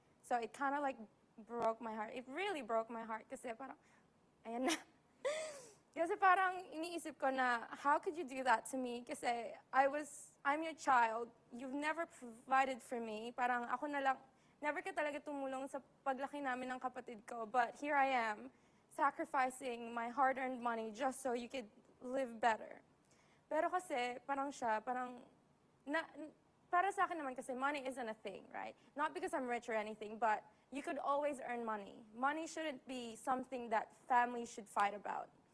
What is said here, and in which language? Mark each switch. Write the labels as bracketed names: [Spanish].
[English] So it kind of like broke my heart. It really broke my heart [Filipino] kasi parang, ayan na. Kasi parang iniisip ko na, [English] how could you do that to me? [Filipino] Kasi [English] I'm your child. You've never provided for me. [Filipino] Parang ako na lang, never ka talaga tumulong sa paglaki namin ng kapatid ko. [English] But here I am, sacrificing my hard-earned money just so you could live better. [Filipino] Pero kasi, parang siya, parang, para sa akin naman kasi [English] money isn't a thing, right? Not because I'm rich or anything, but you could always earn money. Money shouldn't be something that families should fight about.